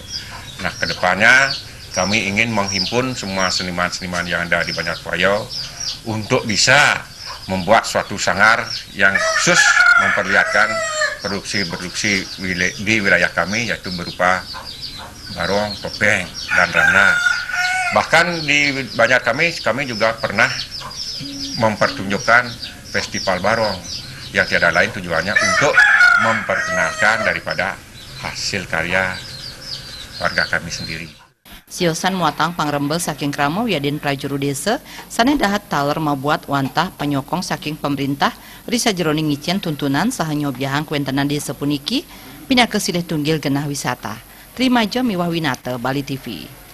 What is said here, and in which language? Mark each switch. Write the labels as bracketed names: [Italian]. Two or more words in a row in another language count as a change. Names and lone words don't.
[Indonesian] Nah, kedepannya kami ingin menghimpun semua seniman-seniman yang ada di Banjar Puaya untuk bisa membuat suatu sanggar yang khusus memperlihatkan produksi-produksi di wilayah kami yaitu berupa barong, topeng, dan rana. Bahkan di Banjar kami juga pernah mempertunjukkan festival barong yang tiada lain tujuannya untuk memperkenalkan daripada hasil karya warga kami sendiri. [Balinese] Siosan muatang pangrembel saking krama wiaden prajuru desa sane dahat taler mabuat wantah penyokong saking pemerintah risa jeroning ngicen tuntunan saha nyobiahang kuentenan desa puniki pinaka silih tunggil genah wisata. [Indonesian] Terima jo Miwah Winata, Bali TV.